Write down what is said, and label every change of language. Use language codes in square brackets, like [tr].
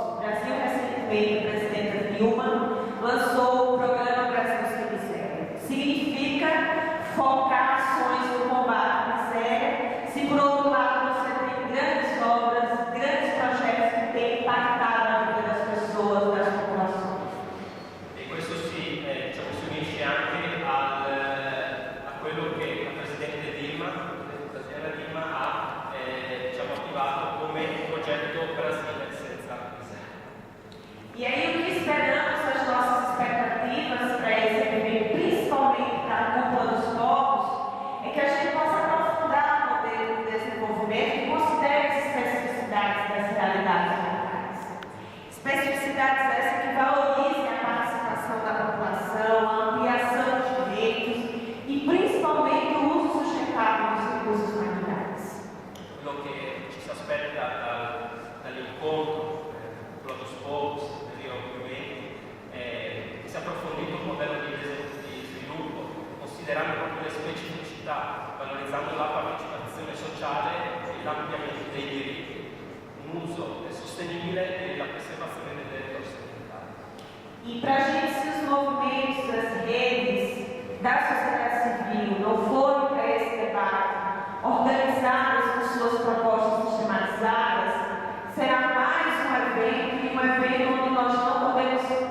[pt] O Brasil, recentemente, a presidenta Dilma lançou o programa Brasil Sem Miséria. Significa focar ações no combate à miséria, se por outro lado você tem grandes obras, grandes projetos que têm impactado a vida das pessoas, das popolações. [it] E questo si unisce anche a quello che la Presidente Dilma ha attivato come progetto Brasile senza miséria. [pt] E aí o que esperamos, as nossas expectativas para esse evento, principalmente para a Cúpula dos Povos, é que a gente possa aprofundar o modelo de desenvolvimento e considere as especificidades das realidades locais. Especificidades essas que valorizem a participação da população, a ampliação dos direitos e principalmente o uso sustentável dos recursos naturais. [it] Quello che ci si aspetta dall'incontro dos povos del Rio 2020 che si è approfondito un modello di sviluppo considerando proprio le specificità, valorizzando la partecipazione sociale e l'ampliamento dei diritti, un uso sostenibile e la preservazione delle risorse ambientali. [pt] E para a gente, se os movimentos, as redes da sociedade civil não forem para esse debate organizadas com suas propostas sistematizadas, será mais um evento, e um evento onde nós não podemos